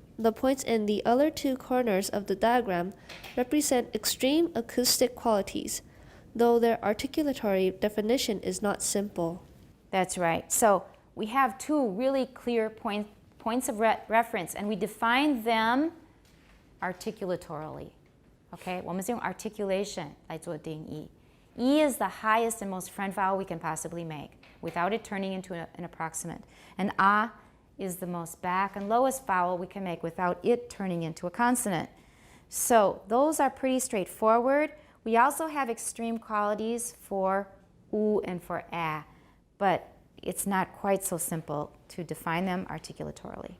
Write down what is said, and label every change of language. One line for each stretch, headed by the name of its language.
English: the points in the other two corners of the diagram represent extreme acoustic qualities, though their articulatory definition is not simple. That's right. So we have two really clear points of reference, and we define them articulatorily.
Chinese: Okay, 我们是用 articulation 来做定义。
English: E is the highest and most front vowel we can possibly make without it turning into an approximant. And A is the most back and lowest vowel we can make without it turning into a consonant. So those are pretty straightforward. We also have extreme qualities for U and for A, but it's not quite so simple to define them articulatorily.